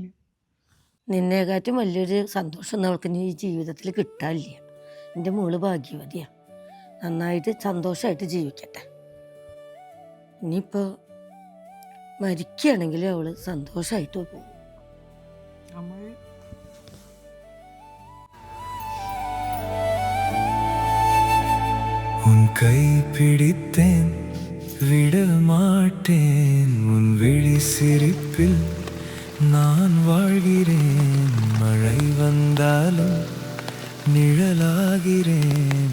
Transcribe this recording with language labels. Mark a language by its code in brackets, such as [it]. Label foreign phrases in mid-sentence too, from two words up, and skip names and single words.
[ml] നിന്നെക്കാട്ടും വലിയൊരു സന്തോഷം അവൾക്ക് ഈ ജീവിതത്തിൽ കിട്ടാനില്ല. എൻ്റെ മോള് ഭാഗ്യവതിയാണ്. നന്നായിട്ട് സന്തോഷമായിട്ട് ജീവിക്കട്ടെ. ഇനിയിപ്പോൾ മരിക്കുകയാണെങ്കിലും അവൾ സന്തോഷമായിട്ട് പോകും. അമ്മായി [ta] உன் கை பிடித்தேன் விட மாட்டேன் உன் விழி சிரிப்பில் நான் வாழ்கிறேன். மழை வந்தாலும் நிழலாகிறேன்.